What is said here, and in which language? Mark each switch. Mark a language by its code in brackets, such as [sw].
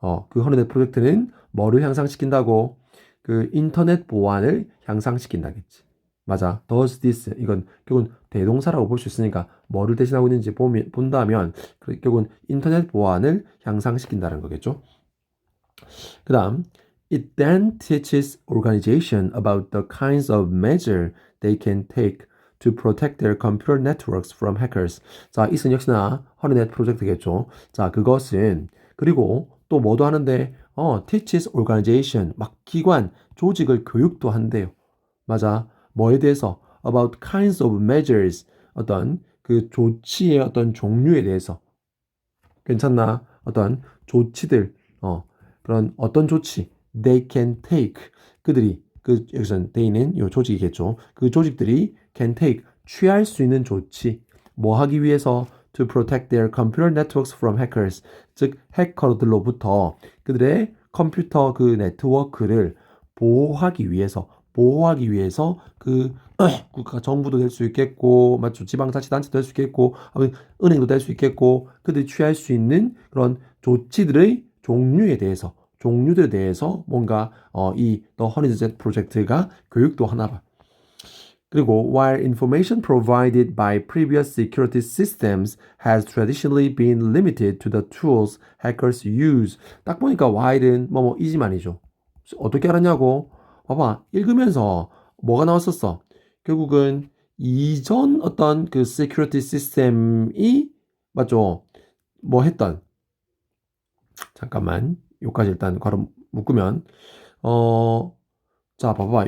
[ko] 그 허니넷 프로젝트는 뭐를 향상시킨다고? 그 인터넷 보안을 향상시킨다겠지. 맞아. does this. 이건 결국은 대동사라고 볼 수 있으니까 뭐를 대신하고 있는지 본다면 결국은 인터넷 보안을 향상시킨다는 거겠죠. 그 다음 [en] It then teaches organization about the kinds of measure they can take to protect their computer networks from hackers. [ko] 자, 이것은 역시나 허니넷 프로젝트겠죠. 자, 그것은 그리고 또 뭐도 하는데 [en] teaches organization [ko] 막 기관, 조직을 교육도 한대요. 맞아. 뭐에 대해서 [en] about kinds of measures [ko] 어떤 그 조치의 어떤 종류에 대해서 괜찮나? 어떤 조치들 그런 어떤 조치 [en] they can take [ko] 그들이 그 여기서 they는 요 조직이겠죠. 그 조직들이 can take 취할 수 있는 조치 뭐 하기 위해서 [en] to protect their computer networks from hackers [ko] 즉 해커들로부터 그들의 컴퓨터 그 네트워크를 보호하기 위해서 보호하기 위해서 그 국가 정부도 될 수 있겠고, 맞죠? 지방자치단체도 될 수 있겠고, 은행도 될 수 있겠고, 그들이 취할 수 있는 그런 조치들의 종류들에 대해서 뭔가 이 The 허니젯 프로젝트가 교육도 하나 봐. 그리고 [en] while information provided by previous security systems has traditionally been limited to the tools hackers use. [ko] 딱 보니까 while은 이지만이죠. 어떻게 알았냐고? 봐봐. 읽으면서 뭐가 나왔었어? 결국은 이전 어떤 그 security system이 맞죠? 뭐 했던 잠깐만. 요까지 일단 괄호 묶으면 자, 봐봐.